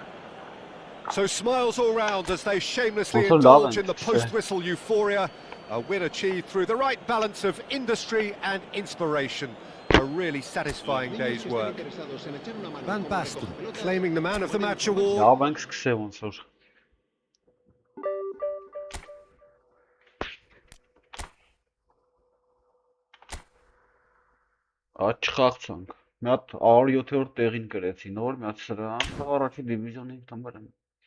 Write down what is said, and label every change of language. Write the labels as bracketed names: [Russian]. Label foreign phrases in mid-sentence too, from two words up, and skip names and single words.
[English] So smiles all round as they shamelessly Whistle indulge down, in the işte. post-whistle euphoria. A win achieved through the right balance of industry and inspiration. A really satisfying day's work. Van Basten claiming the man of the match award. [Armenian] Լավ ենք սկսել ոնց որ։ Աչ խաղցանք։ Մի հատ 107-րդ տեղին գրեցի նոր, մի հատ սրան, առաջի դիվիզիոնի համար եմ։